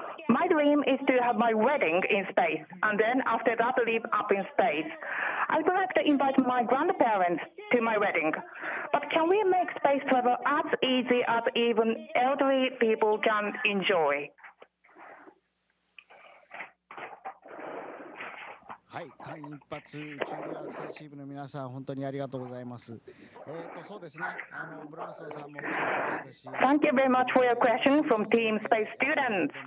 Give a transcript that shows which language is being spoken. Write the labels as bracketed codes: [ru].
[en] My dream is to have my wedding in space, and then after that live up in space. I would like to invite my grandparents to my wedding. But can we make space travel as easy as even elderly people can enjoy? [ja] はい、間一髪宇宙留学生チームの皆さん、本当にありがとうございます。そうですね、ブランソンさんも宇宙に来ましたし。 [en] Thank you very much for your question from Team Space Students.